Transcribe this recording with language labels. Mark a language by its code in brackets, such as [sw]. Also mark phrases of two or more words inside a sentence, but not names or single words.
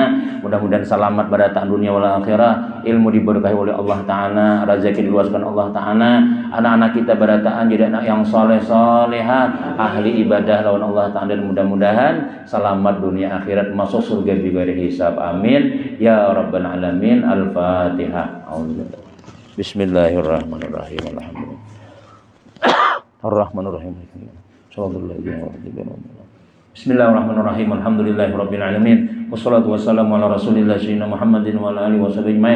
[bjn] Mudah-mudahan selamat pada tak dunia [ar] والآخرة, [bjn] ilmu diberkahi oleh Allah taala, rezeki diluaskan Allah taala, anak-anak kita berataan jadi anak yang saleh-salehat, ahli ibadah lawan Allah taala, dan mudah-mudahan selamat dunia akhirat, masuk surga [ar] بغير حساب. آمين يا رب العالمين. الفاتحة. بسم الله الرحمن الرحيم. الحمد لله. الرحمن الرحيم. بسم الله الرحمن الرحيم. الحمد لله رب العالمين. والصلاة والسلام على رسول الله سيدنا محمد وعلى آله وصحبه أجمعين.